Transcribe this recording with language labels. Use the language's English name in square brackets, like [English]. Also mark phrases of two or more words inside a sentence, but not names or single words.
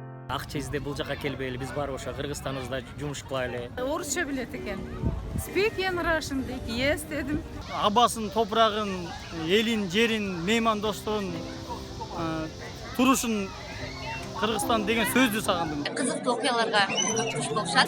[Kyrgyz] акча издеп бул жака келбейли, биз барып ошо Кыргызстаныбызда жумуш кылайлы. Орусча билет экен. [English] Speak in Russian дейт. Yes дедим. [Kyrgyz] Абасын, топрагын, элин, жерин, меймандоштугун, турушун Кыргызстан деген сөздү сагындым. Кызыктуу окуяларга туш болушат.